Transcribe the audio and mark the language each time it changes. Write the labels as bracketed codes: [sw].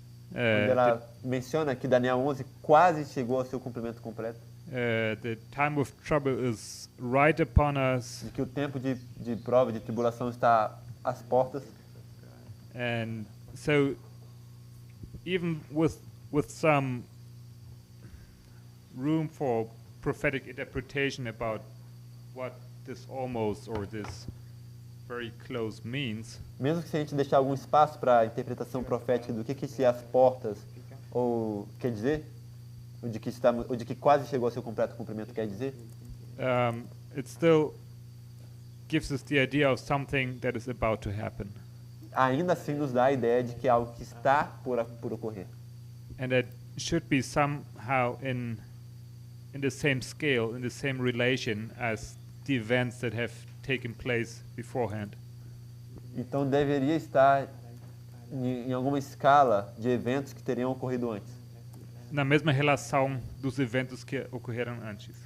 [pt] Quando ela menciona que Daniel 11 quase chegou ao seu cumprimento completo, [en] The time of trouble is right upon us, [pt] de que o tempo de prova, de tribulação está às portas. [en] and so even with some room for prophetic interpretation about what this almost or this very close means, [pt] Mesmo que se a gente deixar algum espaço para a interpretação profética do que esse as portas ou quer dizer, ou de que quase chegou ao seu completo cumprimento quer dizer, [en] it still gives us the idea of something that is about to happen, [pt] ainda assim nos dá a ideia de que é algo que está por ocorrer. [en] and that should be somehow in the same scale, in the same relation as the events that have taken place beforehand. [pt] Então deveria estar em alguma escala de eventos que teriam ocorrido antes. Na mesma relação dos eventos que ocorreram antes.